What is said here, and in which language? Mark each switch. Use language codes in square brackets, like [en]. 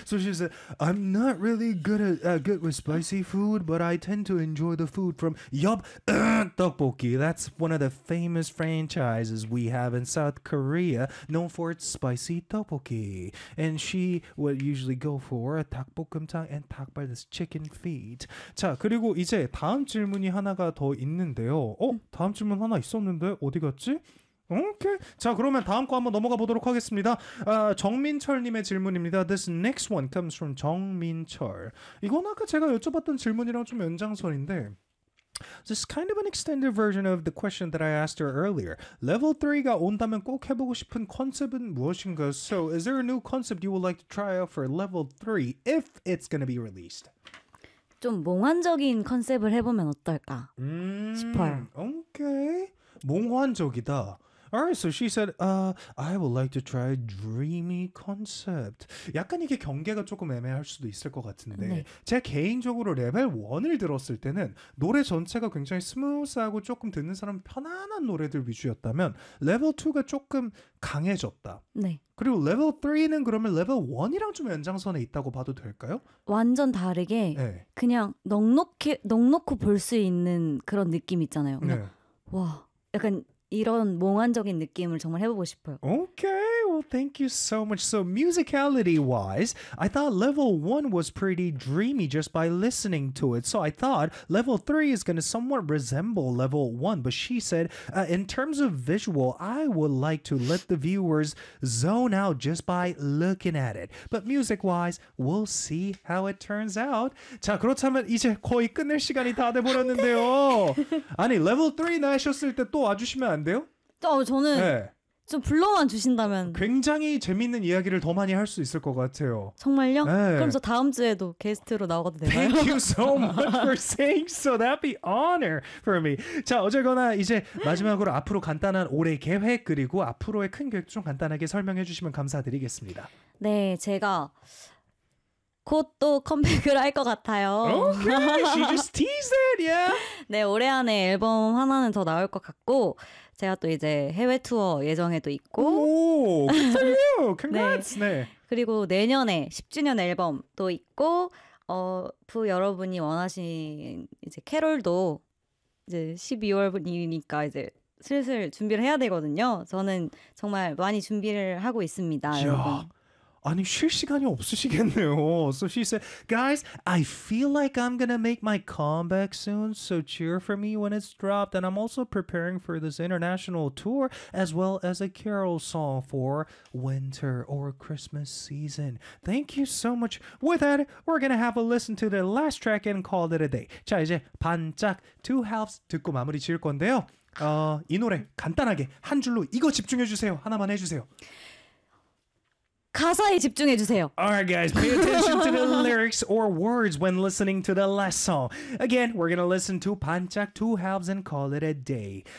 [en] So she said, I'm not really good with spicy food, but I tend to enjoy the food from Yup 떡볶이. That's one of the famous franchises we have in South Korea, known for its spicy 떡볶이. And she would usually go for 닭볶음탕 and 닭발, this chicken feet. [ko] 자, 그리고 이제 다음 질문이 하나가 더 있는데요. 어, 다음 질문 하나 있었는데 어디 갔지? 오케이. 자, 그러면 다음 거 한번 넘어가 보도록 하겠습니다. 정민철님의 질문입니다. [en] This next one comes from 정민철. [ko] 이건 아까 제가 여쭤봤던 질문이랑 좀 연장선인데 [en] This is kind of an extended version of the question that I asked her earlier. [ko] Level 3가 온다면 꼭 해보고 싶은 컨셉은 무엇인가? [en] So, is there a new concept you would like to try out for Level 3 if it's going to be released? [ko] 좀 몽환적인 컨셉을 해보면 어떨까 싶어요. 오케이. 몽환적이다. [en] Alright, so she said, I would like to try a dreamy concept. [ko] 약간 이게 경계가 조금 애매할 수도 있을 것 같은데 네. 제가 개인적으로 레벨 1을 들었을 때는 노래 전체가 굉장히 스무스하고 조금 듣는 사람 편안한 노래들 위주였다면 레벨 2가 조금 강해졌다. 네. 그리고 레벨 3는 그러면 레벨 1이랑 좀 연장선에 있다고 봐도 될까요? 완전 다르게 네. 그냥 넉넉히 볼 수 있는 그런 느낌 있잖아요. 그냥 네. 와, 약간 이런 몽환적인 느낌을 정말 해보고 싶어요. [en] Okay, well, thank you so much. So, musicality-wise, I thought level 1 was pretty dreamy just by listening to it. So, I thought level 3 is going to somewhat resemble level 1. But she said, in terms of visual, I would like to let the viewers zone out just by looking at it. But music-wise, we'll see how it turns out. [ko] 자, 그렇다면 이제 거의 끝낼 시간이 다 돼버렸는데요. 아니, level 3 나셨을 때 또 와주시면 안 돼요? 저는 네. 좀 불러만 주신다면 굉장히 재밌는 이야기를 더 많이 할 수 있을 것 같아요. 정말요? 네. 그럼 저 다음 주에도 게스트로 나와도 되나요? [en] Thank you so much for saying so. That'd be honor for me. [ko] 자, 어쨌거나 이제 마지막으로 앞으로 간단한 올해 계획 그리고 앞으로의 큰 계획 좀 간단하게 설명해 주시면 감사드리겠습니다. 네, 제가 곧 또 컴백을 할 것 같아요. [en] Okay, she just teased it, yeah. [ko] 네, 올해 안에 앨범 하나는 더 나올 것 같고 제가 또 이제 해외 투어 예정에도 있고 [en] 오, good for you, congrats. 네. [ko] 그리고 내년에 10주년 앨범도 있고 부 여러분이 원하신 이제 캐롤도 이제 12월이니까 이제 슬슬 준비를 해야 되거든요. 저는 정말 많이 준비를 하고 있습니다, 여러분. 아니, 쉴 시간이 없으시겠네요. [en] So she said, guys, I feel like I'm gonna make my comeback soon, so cheer for me when it's dropped. And I'm also preparing for this international tour as well as a carol song for winter or Christmas season. Thank you so much. With that, we're gonna have a listen to the last track and call it a day. [ko] 자, 이제 반짝 two halves 듣고 마무리 지을 건데요. 이 노래 간단하게 한 줄로 이거 집중해 주세요. 하나만 해주세요. 가사에 집중해 주세요. [en] Alright guys, pay attention to the lyrics or words when listening to the last song. Again, we're gonna listen to 반짝 two halves and call it a day.